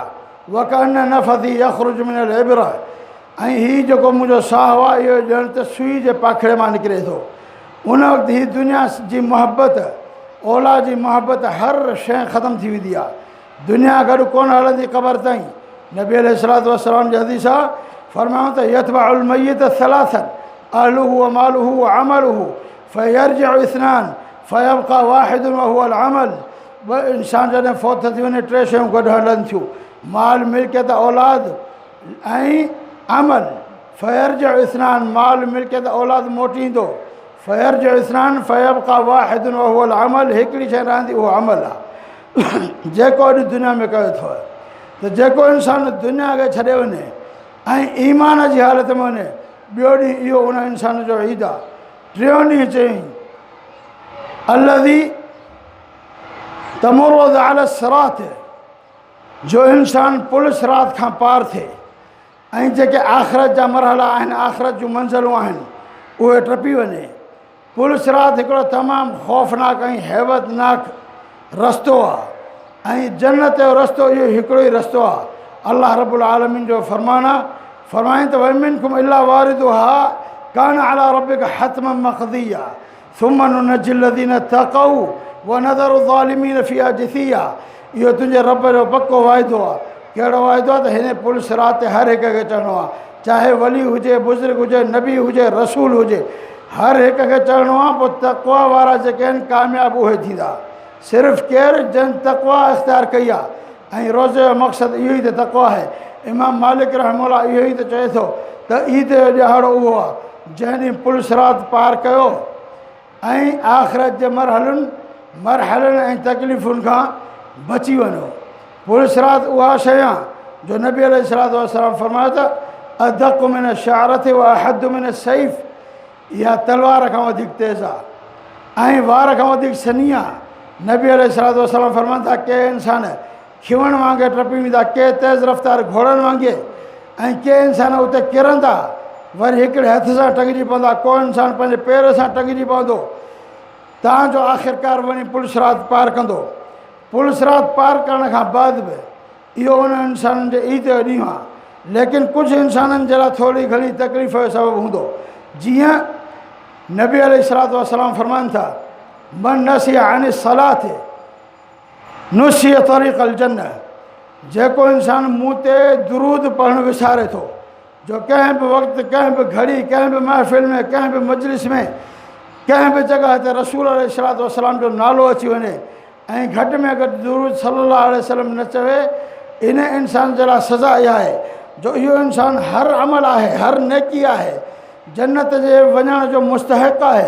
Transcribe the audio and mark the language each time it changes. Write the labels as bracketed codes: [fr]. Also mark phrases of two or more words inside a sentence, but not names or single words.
[ar] وكأن نفسي يخرج من الإبر, [sd] ऐं हीउ जेको मुंहिंजो साहु आहे इहो ॼण त सुई जे पाखड़े मां निकिरे थो। उन वक़्तु हीअ दुनिया जी मोहबत, औलाद जी मोहबत, हर शइ ख़तमु थी वेंदी आहे। दुनिया गॾु कोन हलंदी क़बर ताईं। नबी अलैहिस्सलातु वस्सलाम जी हदीस आहे, फरमायूं त [ar] يتبع الميت ثلاثا أهله وماله وعمله فيرجع اثنان فيبقى واحد وهو العمل. [sd] इंसान जॾहिं फ़ौत थी वञे टे शयूं गॾु हलनि थियूं, माल मिल्कियत औलाद ऐं अमल। [ar] فيرجع اثنان, [sd] माल मिल्कियत औलाद मोटी ईंदो। [ar] فيرجع اثنان فيبقى واحد وهو العمل, [sd] हिकिड़ी शइ रहंदी उहो अमल आहे जेको अॼु दुनिया में कयो अथव। त जेको इंसानु दुनिया खे छॾे वञे ऐं ईमान जी हालत में वञे, ॿियो ॾींहुं इहो उन इंसान जो ईद आहे। टियों ॾींहुं चयईं [ar] الذي تمر على صراط, [sd] जो इंसानु पुल सिरात खां पार थिए ऐं जेके आख़िरत जा मरहला आहिनि, आख़िरत जूं मंज़िलूं आहिनि, उहे टपी वञे। पुल सिरात हिकिड़ो तमामु ख़ौफ़नाक ऐं हैबतनाक रस्तो आहे ऐं जन्नत जो रस्तो इहो हिकिड़ो ई रस्तो आहे। अल्लाह रब्बुल आलमीन जो फरमान आहे, फरमाईं त [ar] ومنكم إلا واردها كان على ربك حتما مقضيا ثم ننجي الذين اتقوا ونذر الظالمين فيها جثيا. [sd] इहो तुंहिंजे रब जो पको वाइदो आहे। कहिड़ो वाइदो आहे त हिन पुल सिरात ते हर हिक खे चढ़णो आहे, चाहे वली हुजे, बुज़ुर्ग हुजे, नबी हुजे, रसूल हुजे, हर हिक खे चढ़णो आहे। पोइ तक़वा वारा जेके आहिनि कामयाबु उहे थींदा। सिर्फ़ु केरु जंहिं तक़वा इख़्तियार कई आहे ऐं रोज़े जो मक़सदु इहो ई त तक़वा आहे। इमाम मालिक रहमहुल्लाह इहो ई त चए थो त ईद जो ॾिहाड़ो उहो आहे जंहिं ॾींहुं पुल सिरात पार कयो ऐं आख़िरत जे मरहलनि ऐं तकलीफ़ुनि खां बची वञो। पुल सिरात उहा शइ आहे जो नबी [ar] عليه الصلاة والسلام [sd] फरमायो त [ar] أدق من شعرة وأحد من سيف, [sd] इहा तलवार खां वधीक तेज़ आहे ऐं वार खां वधीक सनी आहे। नबी [ar] عليه الصلاة والسلام [sd] फरमाइनि था के इंसान खिवण वांगुरु टपी वेंदा, के तेज़ रफ़्तार घोड़नि वांगुरु, ऐं के इंसान उते किरंदा, वरी हिकिड़े हथ सां टंगिजी पवंदा, को इंसानु पंहिंजे पेर सां टंगिजी पवंदो। तव्हांजो आख़िरकार वञी पुल सिरात पार कंदो। पुल सिरात पार करण खां बाद बि इहो उन इंसाननि जे ईद जो ॾींहुं आहे, लेकिन कुझु इंसाननि जे लाइ थोरी घणी तकलीफ़ जो सबबु हूंदो। जीअं नबी [ar] عليه الصلاة والسلام [sd] फरमाइनि था [ar] من نسي عن صلاة نسي طريق الجنة, [sd] जेको इंसान मूं ते दुरूद पढ़णु विसारे थो, जो कंहिं बि वक़्तु, कंहिं बि घड़ी, कंहिं बि महफ़िल में, कंहिं बि मजलिस में, कंहिं बि जॻह ते रसूल [ar] عليه الصلاة والسلام [sd] जो नालो अची वञे ऐं घटि में घटि दुरूद [ar] صلى الله عليه وسلم [sd] न चवे, इन इंसान जे लाइ सज़ा इहा आहे जो इहो इंसानु हर अमल आहे, हर नेकी आहे, जन्नत जे वञण जो मुस्तहिक़ आहे।